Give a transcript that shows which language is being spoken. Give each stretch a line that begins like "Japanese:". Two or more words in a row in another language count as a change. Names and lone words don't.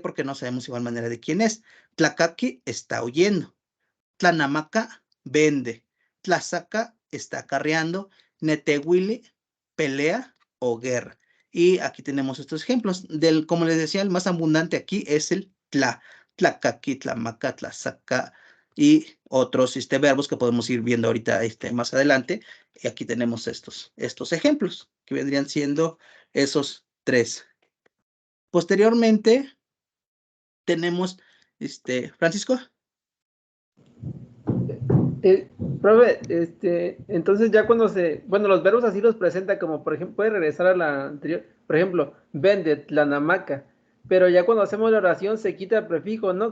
Spanish: Porque no sabemos igual manera de quién es. Tlacaqui está huyendo. Tlanamaca vende. Tlazaca está acarreando. Netehuili, pelea o guerra. Y aquí tenemos estos ejemplos. Como les decía, el más abundante aquí es el tla.
Nahuatl languages: Tlacaqui, tlamaca, tlazaca
Spanish: y otros verbos que podemos ir viendo ahorita más adelante. Y aquí tenemos estos ejemplos que vendrían siendo esos tres. Posteriormente tenemos, Francisco. Profe, entonces ya cuando bueno, los verbos así los presenta como, por ejemplo, puede regresar a la anterior, por ejemplo, vende, tlanamaca, pero ya cuando hacemos la oración se quita el prefijo, ¿no?